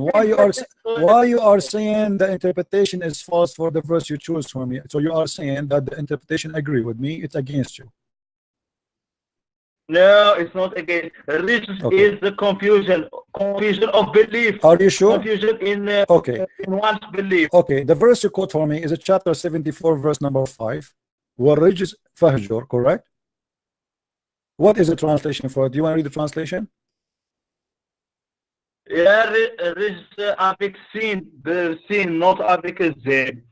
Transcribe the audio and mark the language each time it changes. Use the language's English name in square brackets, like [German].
[English] Why you are saying the interpretation is false for the verse you choose for me? So you are saying that the interpretation agree with me, it's against you. No, it's not against. This is the confusion of belief. Are you sure? Confusion in one's belief. Okay, the verse you quote for me is a chapter 74, verse number 5. [Arabic] وَالرِّجْسَ فَهْجُرْ, [English] correct? What is the translation for it? Do you want to read the translation? Yeah, Riz [French] avec [English] sin, not avec z.